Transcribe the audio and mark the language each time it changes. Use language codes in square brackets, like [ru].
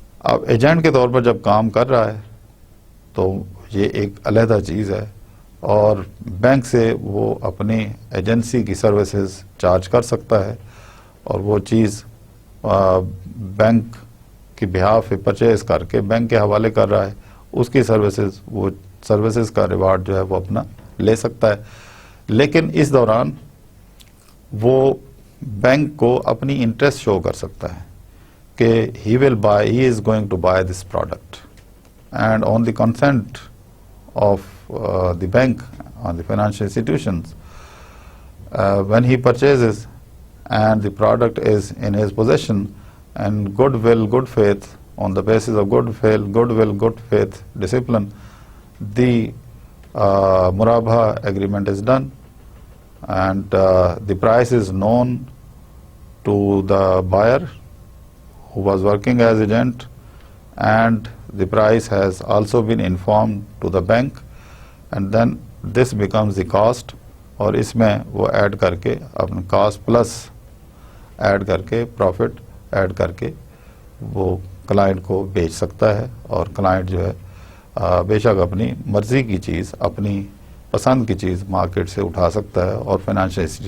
[ur] اب ایجنٹ کے طور پر جب کام کر رہا ہے تو یہ ایک علیحدہ چیز ہے, اور بینک سے وہ اپنی ایجنسی کی سروسز چارج کر سکتا ہے, اور وہ چیز بینک کی بہاف پہ پرچیز کر کے بینک کے حوالے کر رہا ہے, اس کی سروسز, وہ سروسز کا ریوارڈ جو ہے وہ اپنا لے سکتا ہے. لیکن اس دوران وہ بینک کو اپنی انٹرسٹ شو کر سکتا ہے کہ [en] he is going to buy this product, and on the consent of the bank, on the financial institutions, when he purchases and the product is in his possession, and goodwill, good faith, on the basis of goodwill, good faith, discipline, the Murabha agreement is done, and the price is known to the buyer who was working as agent, and the price has also been informed to the bank, and then this becomes the cost, [ur] اور اس میں وہ add کر کے اپنا cost plus add کر کے profit add کر کے وہ کلائنٹ کو بیچ سکتا ہے، اور کلائنٹ جو ہے بے شک اپنی مرضی کی چیز، اپنی پسند کی چیز مارکیٹ سے اٹھا سکتا ہے، اور فائنینشیل